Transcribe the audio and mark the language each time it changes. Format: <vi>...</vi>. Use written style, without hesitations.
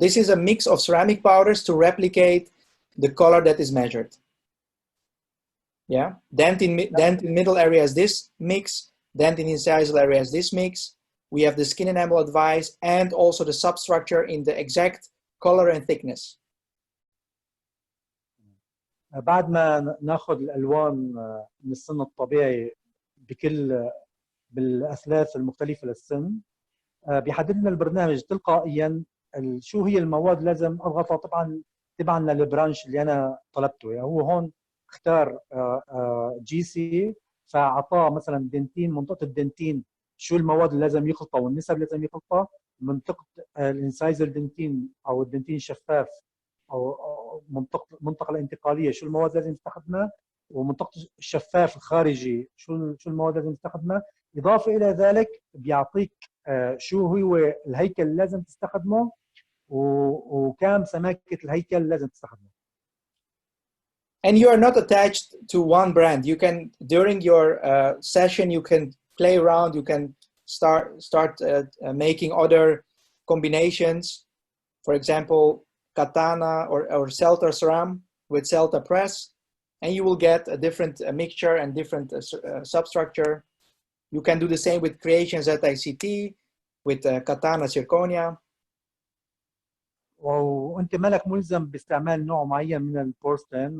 <en>This is a mix of ceramic powders to replicate the color that is measured. Yeah. Dentin middle area is this mix. Dentin incisal area is this mix. We have the skin enamel advice and also the substructure in the exact color and thickness.</en> <ar>بعد ما ناخذ الالوان من السن الطبيعي بالاثلاث المختلفه للسن، بيحدد لنا البرنامج تلقائيا شو هي المواد اللي لازم اضغطها تبعا للبرانش اللي انا طلبته. يعني هو هون اختار جي سي فاعطاه مثلا دنتين، منطقه الدنتين شو المواد اللي لازم يخلطها والنسب اللي لازم يخلطها، منطقه الانسايزل دنتين او الدنتين شفاف او المنطقه الانتقاليه شو المواد لازم تستخدمها، ومنطقه الشفاف الخارجي شو المواد لازم تستخدمها. اضافه الى ذلك بيعطيك شو هو الهيكل اللي لازم تستخدمه وكم سماكه الهيكل اللي لازم تستخدمه.</ar> <en>And you are not attached to one brand. You can, during your session, you can play around. You can start making other combinations. For example, katana or Celta ceram with Celta press, and you will get a different mixture and different substructure. You can do the same with Creations at ICT, with katana zirconia.</en> <ar>وانت مالك ملزم باستعمال نوع معين من البورسلين.</ar>